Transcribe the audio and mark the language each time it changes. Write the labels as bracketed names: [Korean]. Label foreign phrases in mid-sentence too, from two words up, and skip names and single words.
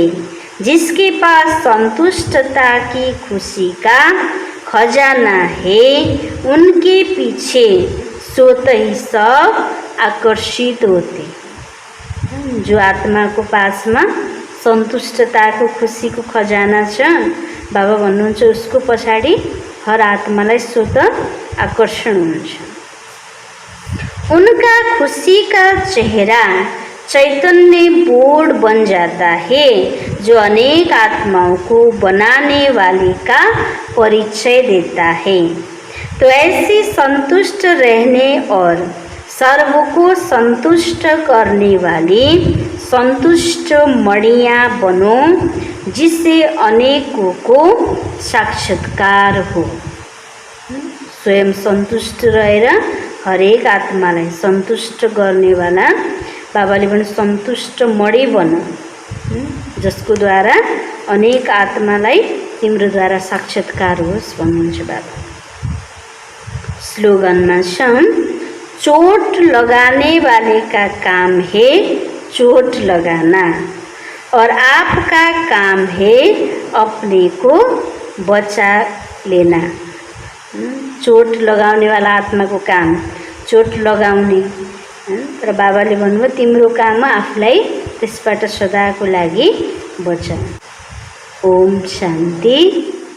[Hindi] जिसके पास संतुष्टता की खुशी का खजाना है उनके पीछे स्वतः ही सब आकर्षित होते। [Nepali] जो आत्मा को पास में संतुष्टता को खुशी को खजाना छ बाबा भन्नुहुन्छ उसको पछाडि हर आत्मालाई स्वतः आकर्षण हुन्छ। [Hindi] उनका खुशी का चेहरा चैतन्य बोर्ड बन जाता है जो अनेक आत्माओं को बनाने वाले का परिचय देता है। तो ऐसे संतुष्ट रहने और सर्व को संतुष्ट करने वाली संतुष्ट मणियाँ बनो, जिससे अनेकों को साक्षात्कार हो। [Nepali] स्वयं संतुष्ट रहेर हरेक आत्मालाई सन्तुष्ट गर्नेवाला बाबाले पनि सन्तुष्ट मणि बन, जसको द्वारा अनेक आत्मालाई तिम्रो द्वारा साक्षात्कार होस् भन्नुहुन्छ बाबा। स्लोगनमा छन्, [Hindi] चोट लगाने वाले का काम है चोट लगाना और आपका काम है अपने को बचा लेना। [Nepali] चोट लगाउने वाला आत्मा को काम चोट लगाउने, तर बाबाले भन्नुभयो तिम्रो काम आफूलाई त्यसबाट सदाको लागि बचा। [Hindi] ओम शान्ति।